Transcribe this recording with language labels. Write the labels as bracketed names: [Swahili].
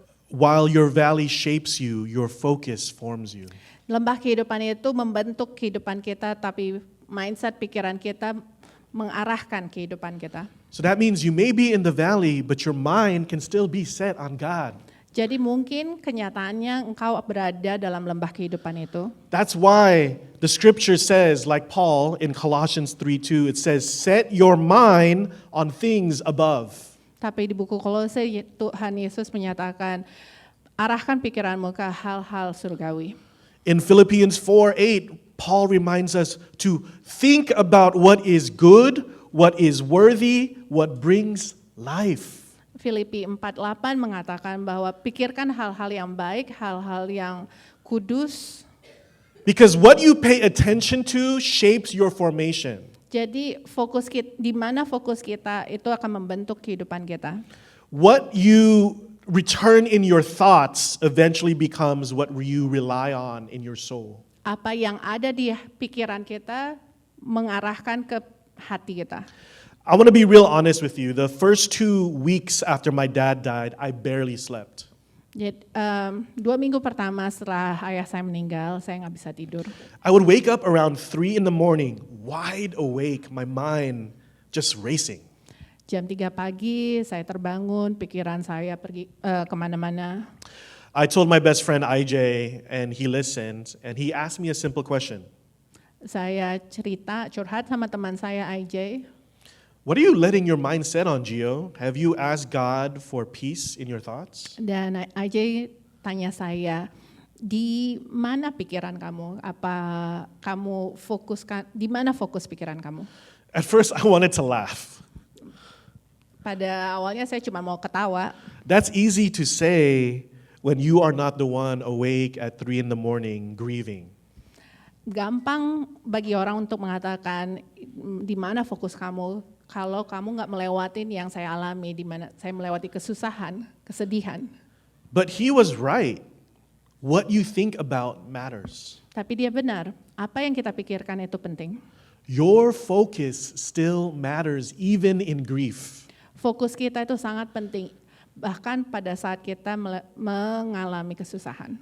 [English] While your valley shapes you, your focus forms you. [Indonesian] Lembah kehidupan itu membentuk kehidupan kita, tapi mindset pikiran kita mengarahkan kehidupan kita. [English] So that means you may be in the valley, but your mind can still be set on God. [Indonesian] Jadi mungkin kenyataannya engkau berada dalam lembah kehidupan itu. [English] That's why the scripture says, like Paul in Colossians 3:2, it says, set your mind on things above. [Indonesian] Tapi di buku Kolose Tuhan Yesus menyatakan, arahkan pikiranmu ke hal-hal surgawi. [English] In Philippians 4:8, Paul reminds us to think about what is good, what is worthy, what brings life. [Indonesian] Filipi 4:8 mengatakan bahwa pikirkan hal-hal yang baik, hal-hal yang kudus. [English] Because what you pay attention to shapes your formation. [Indonesian] Jadi di mana fokus kita itu akan membentuk kehidupan kita. [English] What you return in your thoughts eventually becomes what you rely on in your soul. [Indonesian] Apa yang ada di pikiran kita mengarahkan ke hati kita. [English] I want to be real honest with you. The first 2 weeks after my dad died, I barely slept. [Indonesian] Jadi, 2 minggu pertama setelah ayah saya meninggal, saya nggak bisa tidur. [English] I would wake up around 3 in the morning, wide awake, my mind just racing. [Indonesian] Jam 3 pagi saya terbangun, pikiran saya pergi kemana-mana. [English] I told my best friend IJ, and he listened, and he asked me a simple question. [Indonesian] Saya curhat sama teman saya IJ. [English] What are you letting your mind set on, Gio? Have you asked God for peace in your thoughts? [Indonesian] Dan IJ tanya saya, di mana pikiran kamu? Apa kamu fokuskan, di mana fokus pikiran kamu? [English] At first, I wanted to laugh. [Indonesian] Pada awalnya saya cuma mau ketawa. [English] That's easy to say when you are not the one awake at 3 in the morning grieving. [Indonesian] Gampang bagi orang untuk mengatakan di mana fokus kamu kalau kamu nggak melewatin yang saya alami, di mana saya melewati kesusahan, kesedihan. [English] But he was right. What you think about matters. [Indonesian] Tapi dia benar, apa yang kita pikirkan itu penting. [English] Your focus still matters even in grief. [Indonesian] Fokus kita itu sangat penting, bahkan pada saat kita mengalami kesusahan.